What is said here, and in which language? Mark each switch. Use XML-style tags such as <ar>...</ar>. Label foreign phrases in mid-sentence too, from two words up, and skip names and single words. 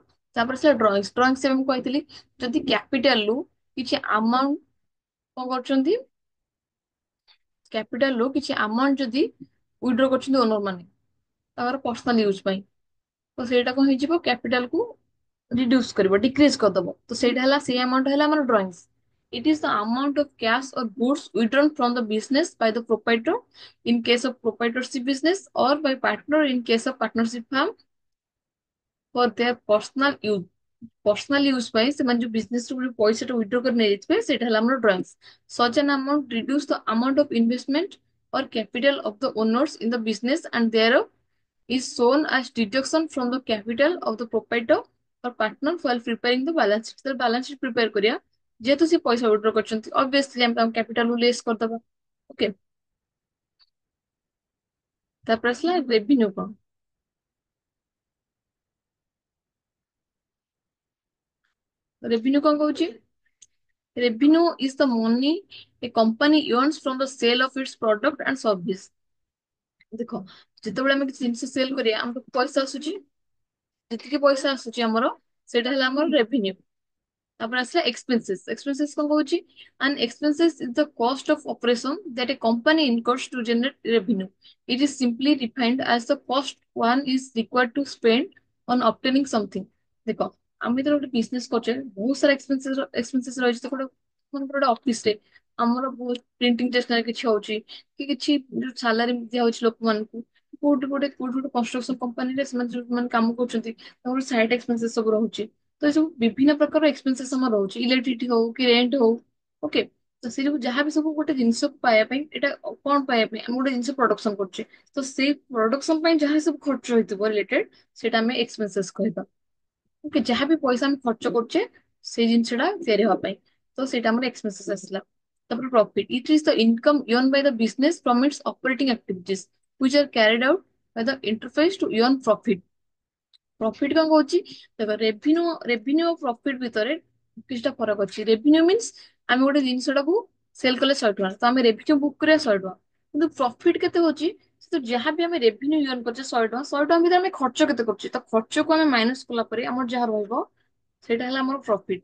<or>ତାପରେ ସେ ଡ୍ରଇଂସ ମୁଁ କହିଥିଲି, ଯଦି କ୍ୟାପିଟାଲରୁ କିଛି ଆମାଉଣ୍ଟ କଣ କରୁଛନ୍ତି, କ୍ୟାପିଟାଲରୁ କିଛି ଆମାଉଣ୍ଟ ଯଦି ୱିଡ୍ର କରୁଛନ୍ତି ଓନର ମାନେ ତାଙ୍କର</or> <en>personal use</en> <or>ପାଇଁ, ତ ସେଇଟା କଣ ହେଇଯିବ, କ୍ୟାପିଟାଲକୁ ରିଡ୍ୟୁସ କରିବ, ଡିକ୍ରିଜ କରିଦବ। ତ ସେଇଟା ହେଲା, ସେଇ ଆମାଉଣ୍ଟ ହେଲା ଆମର ଡ୍ରଇଂସ।</or> <en>It is the amount of cash or goods withdrawn from the business by the proprietor in case of proprietorship business, or by partner in case of partnership firm for their personal use। personal use</en> <or>ପାଇଁ ସେମାନେ ଯୋଉ ବିଜନେସ ରୁ ପଇସାଟା ୱିଡ୍ର କରି ନେଇଯାଇଥିବେ, ସେଇଟା ହେଲା ଆମର ଡ୍ରଇଂସ।</or> <en>such an amount reduce the amount of investment or capital of the owners in the business and thereof is shown as deduction from the capital of the proprietor or partner while preparing the balance sheet।</en> <or>ତ</or> <en>balance sheet prepare</en> <or>କରିବା, ଯେହେତୁ ସେ ପଇସା ୱିଡ୍ର କରିଛନ୍ତି, obviously ଆମେ ତାଙ୍କ କ୍ୟାପିଟାଲରୁ ଲେସ୍ କରିଦବା। ଓକେ, ତାପରେ ଆସିଲା ରେଭିନ୍ୟୁ। କଣ ରେଭିନ୍ୟୁ କଣ କହୁଛି,</or> <en>revenue is the money a company earns from the sale of its product and service।</en> <or>ଦେଖ, ଯେତେବେଳେ ଆମେ କିଛି ଜିନିଷ ସେଲ କରିବା, ଆମକୁ ପଇସା ଆସୁଛି, ଯେତିକି ପଇସା ଆସୁଛି ଆମର, ସେଇଟା ହେଲା ଆମର ରେଭିନ୍ୟୁ। ତାପରେ ଆସିଲା ଏକ୍ସପେନ୍ସେସ୍। ଏକ୍ସପେନ୍ସେସ୍ କଣ କହୁଛି,</or> <en>and expenses is the cost of operation that a company incurs to generate revenue। It is simply defined as the cost one is required to spend on obtaining something।</en> <or>ଦେଖ, ଆମେ ତ ଗୋଟେ ବିଜନେସ କରୁଛେ, ବହୁତ ସାରା ଏକ୍ସପେନ୍ସେସ୍ ରହିଛି। ତ ଗୋଟେ ମନେକର ଗୋଟେ ଅଫିସରେ ଆମର ବହୁତ</or> <en>printing stationery</en> <or>କିଛି ହଉଛି, କି କିଛି ଯୋଉ ସାଲାରୀ ଦିଆହଉଛି ଲୋକମାନଙ୍କୁ, କୋଉଠି ଗୋଟେ କନଷ୍ଟ୍ରକ୍ସନ କମ୍ପାନୀରେ ସେମାନେ ଯୋଉମାନେ କାମ କରୁଛନ୍ତି, ତାଙ୍କର</or> <en>side expenses</en> <or>ସବୁ ରହୁଛି। ତ ଏ ସବୁ ବିଭିନ୍ନ ପ୍ରକାର ଏକ୍ସପେନ୍ସେସ୍ ଆମର ରହୁଛି, ଇଲେକ୍ଟ୍ରିସିଟି ହଉ କି ରେଣ୍ଟ ହଉ। ଓକେ, ତ ସେ ସବୁ ଯାହାବି ସବୁ ଗୋଟେ ଜିନିଷକୁ ପାଇବା ପାଇଁ, ଏଇଟା କଣ ପାଇବା ପାଇଁ, ଆମେ ଗୋଟେ ଜିନିଷ ପ୍ରଡକ୍ସନ କରୁଛେ, ତ ସେଇ ପ୍ରଡକ୍ସନ ପାଇଁ ଯାହା ସବୁ ଖର୍ଚ୍ଚ ହେଇଥିବ ରିଲେଟେଡ, ସେଇଟା ଆମେ ଏକ୍ସପେନ୍ସେସ୍ କହିବା। ଓକେ, ଯାହାବି ପଇସା ଆମେ ଖର୍ଚ୍ଚ କରୁଛେ ସେଇ ଜିନିଷଟା ତିଆରି ହବା ପାଇଁ। ତ ସେଇଟା ଆମର ଏକ୍ସପେନ୍ସେସ୍ ଆସିଲା। ତାପରେ ପ୍ରଫିଟ୍,</or> <en>it is the income earned by the business from its operating activities which are carried out by the enterprise to earn profit।</en> <or>ପ୍ରଫିଟ କଣ କହୁଛି, ଦେଖ ରେଭିନ୍ୟୁ ପ୍ରଫିଟ ଭିତରେ କିଛିଟା ଫରକ ଅଛି।</or> <en>revenue means</en> <or>ଆମେ ଗୋଟେ ଜିନିଷଟାକୁ ସେଲ କଲେ 100 ଟଙ୍କା, ତ ଆମେ</or> <en>revenue book</en> <or>କରିବା 100 ଟଙ୍କା। କିନ୍ତୁ ପ୍ରଫିଟ କେତେ ହଉଛି, ତ ଯାହା ବି ଆମେ</or> <en>revenue earn</en> <or>କରୁଛେ 100 ଟଙ୍କା, 100 ଟଙ୍କା ଭିତରେ ଆମେ ଖର୍ଚ୍ଚ କେତେ କରୁଛେ, ତ ଖର୍ଚ୍ଚକୁ ଆମେ ମାଇନସ କଲା ପରେ ଆମର ଯାହା ରହିବ ସେଇଟା ହେଲା ଆମର ପ୍ରଫିଟ।</or>